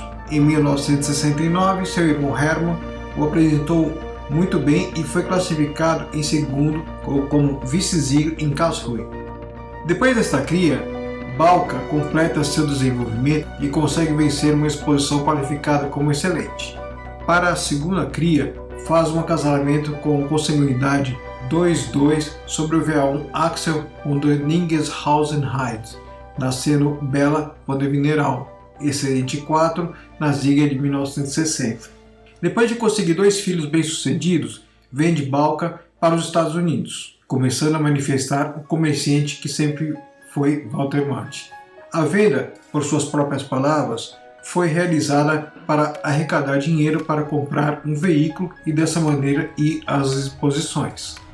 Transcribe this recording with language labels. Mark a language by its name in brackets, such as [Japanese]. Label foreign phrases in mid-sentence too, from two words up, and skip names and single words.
[Portuguese] Em 1969, seu irmão Hermann o apresentou muito bem e foi classificado em segundo como vice-ziegler em Karlsruhe. Depois desta cria, Balca completa seu desenvolvimento e consegue vencer uma exposição qualificada como excelente. Para a segunda cria, faz um acasalamento com consanguinidade 2-2 sobre o VA1 Axel von der Ningeshausen-Heide, nascendo Bella von der Vineral, excelente 4, na Ziegler de 1960. Depois de conseguir 2 filhos bem-sucedidos, vende Balca para os Estados Unidos, começando a manifestar o comerciante que sempre foi Walter Matti. A venda, por suas próprias palavras, foi realizada para arrecadar dinheiro para comprar um veículo e dessa maneira ir às exposições.